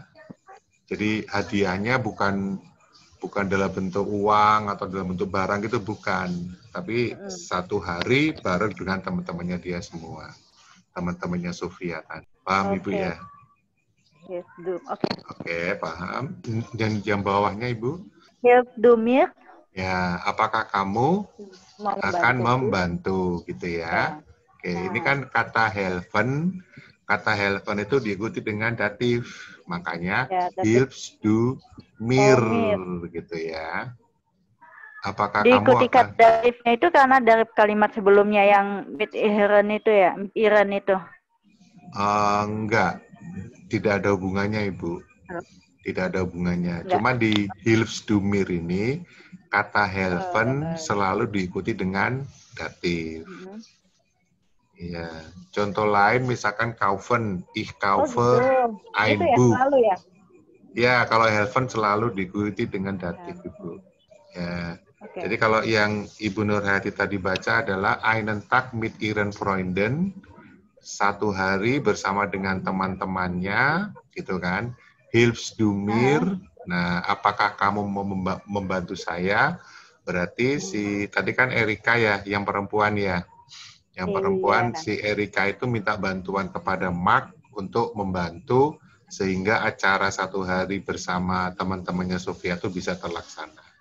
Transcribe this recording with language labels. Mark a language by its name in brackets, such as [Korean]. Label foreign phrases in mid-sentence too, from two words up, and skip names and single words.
[Indonesian] Jadi hadiahnya bukan dalam bentuk uang atau dalam bentuk barang, itu bukan, tapi Mm-mm. 1 hari bareng dengan teman-temannya dia semua, teman-temannya Sofia kan. Paham Ibu Oke. ya? Yes, Oke. Oke, paham. Dan yang bawahnya Ibu? [German] Hilf du mir [Indonesian] Ya, apakah kamu mau akan membantuku? membantu gitu ya? Ya. Oke, ini Nah, kan kata helpen. Kata helpen itu diikuti dengan datif, makanya ya, tapi [German] helps do mir oh mir. [Indonesian] gitu ya. Apakah kamu Diikuti akan kata darifnya itu karena dari kalimat sebelumnya yang [German] mit iran [Indonesian] itu ya, [German] mit iran [Indonesian] itu. enggak, tidak ada hubungannya Ibu. Tidak ada hubungannya. Enggak. Cuma di [German] Hilfs du mir [Indonesian] ini, kata helfen Uh, selalu diikuti dengan datif. uh, Ya, contoh lain misalkan kaufen, ich Oh gitu. kaufe Itu ein ya Buch. selalu ya. Ya, kalau helfen selalu diikuti dengan datif, Ya. Ibu. Ya. Oke. Jadi kalau yang Ibu Nurhayati tadi baca adalah [German] einen Tag mit ihren Freunden, [Indonesian] 1 hari bersama dengan teman-temannya, gitu kan. [German] Hilfst du mir? [Indonesian] Nah, apakah kamu mau membantu saya? Berarti tadi kan Erika ya, yang perempuan ya. Yang perempuan, Iya. si Erika itu minta bantuan kepada Mark untuk membantu sehingga acara 1 hari bersama teman-temannya Sofia itu bisa terlaksana.